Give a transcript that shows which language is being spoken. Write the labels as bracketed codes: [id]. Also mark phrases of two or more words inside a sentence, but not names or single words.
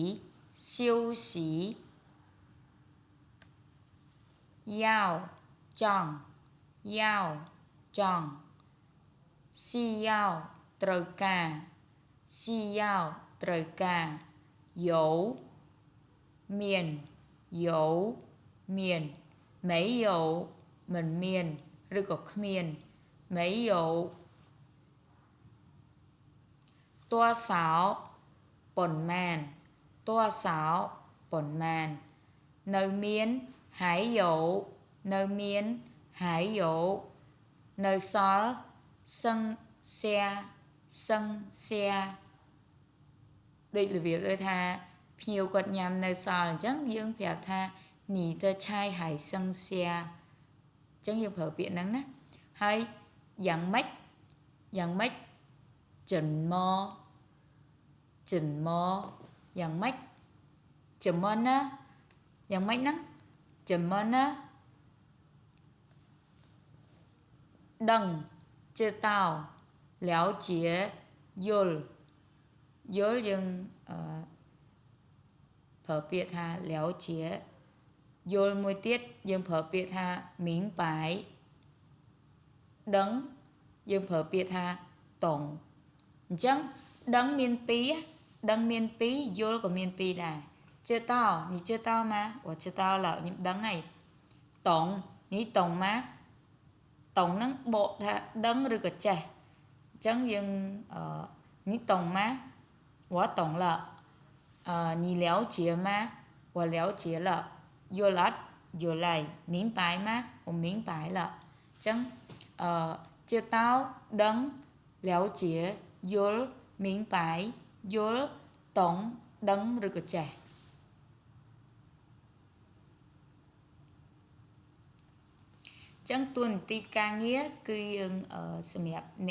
[km] 要ចង់需要ត្រូវការ有មាន没有មិនមានឬក៏គ្មាន没有多少ប៉ុន្មាននៅមាន还有នៅសល់剩下ដូចរបៀបដូចថាភ្ញៀវគាត់ញ៉ាំនៅសល់អញ្ចឹងយើងប្រាប់ថា [zh] 你的菜还剩下 [km] អញ្ចឹងយើងប្រើពាក្យហ្នឹងណាហើយយ៉ាងម៉េច 怎么យ៉ាងម៉េច [zh] 怎么呢 [km] យ៉ាងម៉េចហ្នឹង [zh] 怎么呢 [km] ដឹង [zh] 知道了解 [km] យល់យើងប្រើពាក្យថា了解យល់មួយទៀតយើងប្រើពាក្យថា明白 ដឹងយើងប្រើពាក្យថា懂អញ្ចឹងដឹងមានពីរយល់ក៏មានពីរដែរ [zh] 知道你知道吗我知道了 [km] ខ្ញុំដឹងហើយ [zh] 懂你懂吗懂 [km] ហ្នឹងបកថាដឹងឬក៏ចេះអញ្ចឹងយើង [zh] 你懂吗我懂了你了解吗我了解了 [km] យល់អត់យល់ហើយ [zh] 明白吗我明白了អញ្ចឹង知道ដឹង了解យល់明白យល់懂 [km] ដឹងឬក៏ចេះ ចឹងតួនាទីការងារគឺយើងសម្រាប់អ្នក